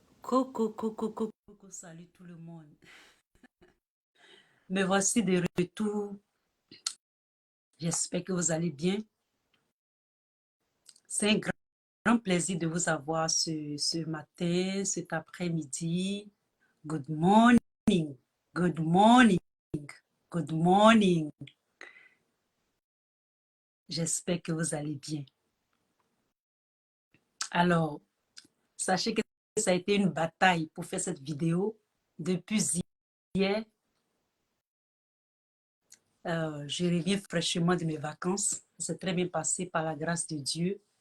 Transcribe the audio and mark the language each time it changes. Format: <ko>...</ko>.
<fr>Coucou, salut tout le monde. Me voici de retour. J'espère que vous allez bien. C'est un grand plaisir de vous avoir ce matin, cet après-midi.</fr> <en>Good morning, good morning, good morning.</en> <fr>J'espère que vous allez bien. Alors, sachez que ça a été une bataille pour faire cette vidéo depuis hier. Je reviens fraîchement de mes vacances. C'est très bien passé par la grâce de Dieu.</fr>